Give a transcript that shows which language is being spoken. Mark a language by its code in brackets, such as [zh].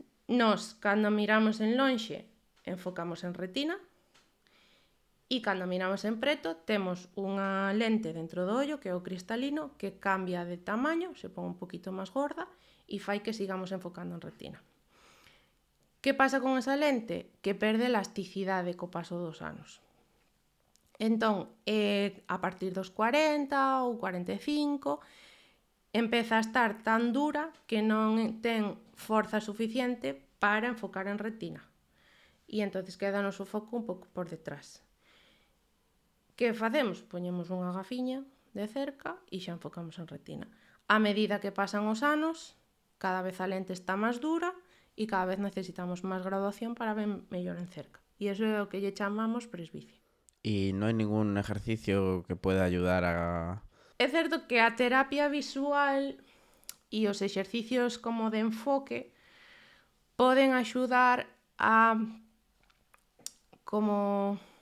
[gl] Nos, cando miramos en lonxe, enfocamos en retina, e cando miramos en preto, temos unha lente dentro do ollo, que é o cristalino, que cambia de tamaño, se pon un poquito máis gorda, e fai que sigamos enfocando en retina. Que pasa con esa lente? Que perde elasticidade co paso dos anos. Entón, a partir dos 40 ou 45, empeza a estar tan dura que non ten forza suficiente para enfocar en retina. E entonces queda o noso foco un pouco por detrás. Que facemos? Poñemos unha gafiña de cerca e xa enfocamos en retina. A medida que pasan os anos, cada vez a lente está máis dura e cada vez necesitamos máis graduación para ver mellor en cerca. E iso é o que lle chamamos presbicia. E non hai ningún [es] ejercicio que pueda ayudar a... [gl] É certo que a terapia visual e os exercicios como de enfoque poden axudar a como...